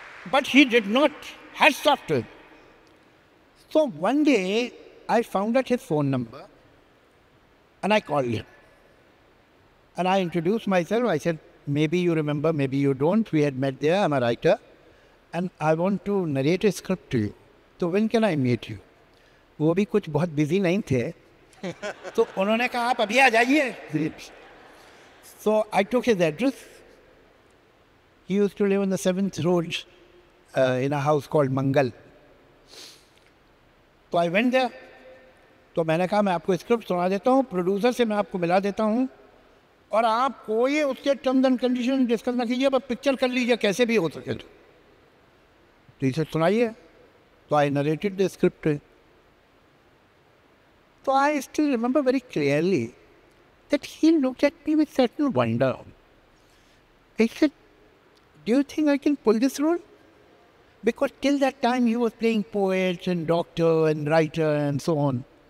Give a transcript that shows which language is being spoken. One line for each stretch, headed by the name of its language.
English: But he did not. Hats off to him. So one day, I found out his phone number and I called him. And I introduced myself. I said, maybe you remember, maybe you don't. We had met there. I'm a writer. And I want to narrate a script to you. So when can I meet you?
Hindi: वो भी कुछ बहुत busy नहीं थे. तो उन्होंने कहा आप अभी आ जाइए.
English: So I took his address. He used to live on the 7th Road in a house called Mangal.
Hindi: तो
English: I went there.
Hindi: तो मैंने कहा मैं आपको स्क्रिप्ट सुना देता हूँ, प्रोड्यूसर से मैं आपको मिला देता हूँ और आप कोई उसके टर्म्स एंड कंडीशन डिस्कस ना कीजिए, बस पिक्चर कर लीजिए कैसे भी हो सके. तो इसे सुनाइए. तो
English: I narrated the script. So I still remember very clearly that he looked at me with certain wonder. He said, do you think I can pull this role? Because till that time he was playing poet and doctor and writer and so on.